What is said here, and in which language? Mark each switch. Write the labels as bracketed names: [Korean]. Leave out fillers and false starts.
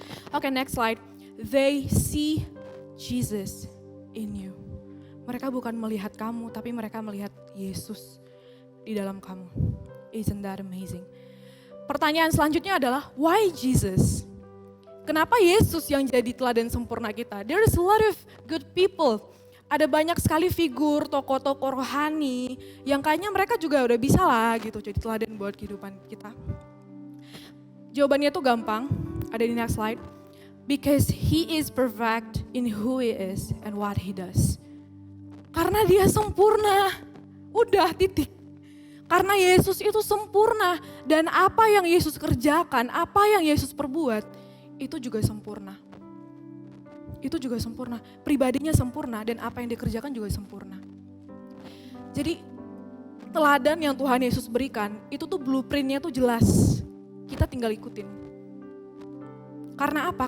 [English] Oke, next slide. They see Jesus in you. [Indonesian] Mereka bukan melihat kamu, tapi mereka melihat Yesus di dalam kamu. [English] Isn't that amazing? [Indonesian] Pertanyaan selanjutnya adalah, [English] why Jesus? [Indonesian] Kenapa Yesus yang jadi teladan sempurna kita? [English] There is a lot of good people. [Indonesian] Ada banyak sekali figur, tokoh-tokoh rohani yang kayaknya mereka juga udah bisa lah gitu jadi teladan buat kehidupan kita. Jawabannya tuh gampang, ada di [English] next slide. Because he is perfect in who he is and what he does. [Indonesian] Karena dia sempurna, udah titik. Karena Yesus itu sempurna dan apa yang Yesus kerjakan, apa yang Yesus perbuat, itu juga sempurna. Itu juga sempurna, pribadinya sempurna dan apa yang dikerjakan juga sempurna. Jadi teladan yang Tuhan Yesus berikan, itu tuh blueprintnya tuh jelas. Kita tinggal ikutin. Karena apa?